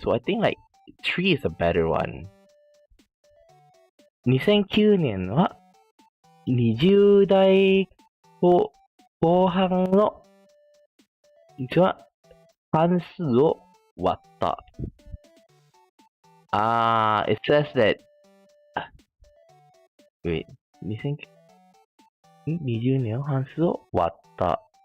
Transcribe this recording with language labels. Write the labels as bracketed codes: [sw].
[en] So I think like 3 is a better one. [ja] 2009年は20代後半の半数を割った。 [en] It says that wait, [ja] 2020年の半数を割った。